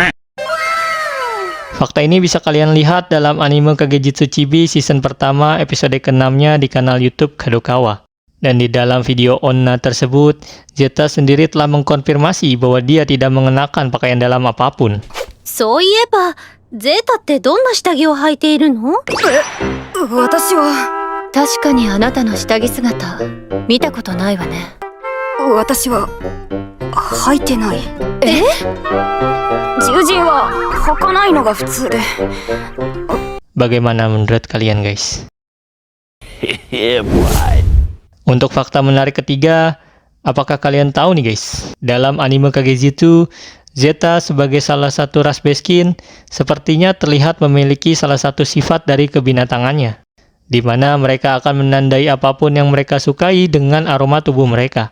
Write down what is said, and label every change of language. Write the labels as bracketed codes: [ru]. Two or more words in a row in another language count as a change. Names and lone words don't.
[id] Fakta ini bisa kalian lihat dalam anime Kagejitsu Chibi season pertama episode ke-6-nya di kanal YouTube Kadokawa. Dan di dalam video Onna tersebut, Zeta sendiri telah mengkonfirmasi bahwa dia tidak mengenakan pakaian dalam apapun. [ja] そういえば、ゼータってどんな下着を履いているの？私は確かにあなたの下着姿、見たことないわね。私は履いてない。え？十字は履かないのが普通で。 [id] Bagaimana menurut kalian guys? [en] Yeah, boy. [id] Untuk fakta menarik ketiga, apakah kalian tahu nih guys? Dalam anime Kagejitsu, Zeta sebagai salah satu ras Beskin sepertinya terlihat memiliki salah satu sifat dari kebinatangannya, di mana mereka akan menandai apapun yang mereka sukai dengan aroma tubuh mereka.